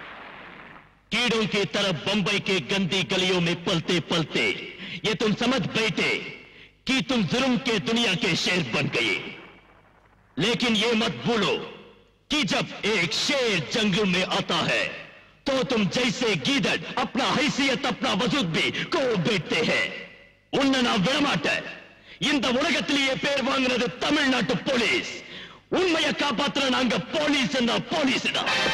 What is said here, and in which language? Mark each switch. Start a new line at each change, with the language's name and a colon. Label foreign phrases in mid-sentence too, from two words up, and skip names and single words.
Hindi: कीड़ों की तरफ बंबई के गंदी गलियों में पलते पलते ये तुम समझ बैठे कि तुम जुर्म के दुनिया के शेर बन गए। लेकिन ये मत भूलो कि जब एक शेर जंगल में आता है तो तुम जैसे गीदड़ अपना हैसियत, अपना वजूद भी को बैठते हैं।
Tamil: उन्ना நான் விடமாட்டேன்। இந்த உலகத்திலேயே பேர் வாங்குறது தமிழ்நாட்டு போலீஸ்। உண்மையை காப்பாத்துற நாங்க போலீஸ் என்ன போலீஸ் தான்।